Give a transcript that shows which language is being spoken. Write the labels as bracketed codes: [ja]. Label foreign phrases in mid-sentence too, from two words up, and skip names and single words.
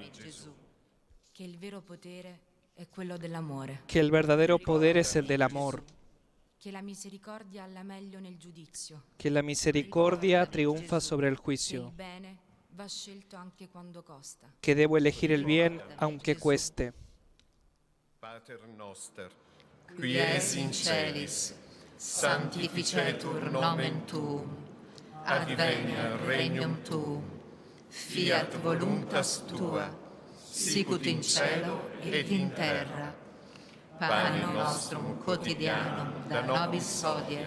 [es] que el verdadero poder es el del amor, que la misericordia triunfa sobre el juicio, que debo elegir el bien aunque cueste. [la] Pater noster, qui es in celis, sanctificetur nomen tuum, adveniat regnum tuum, fiat voluntas tua, sicut in cielo et in terra. Panem nostrum quotidianum da nobis hodie.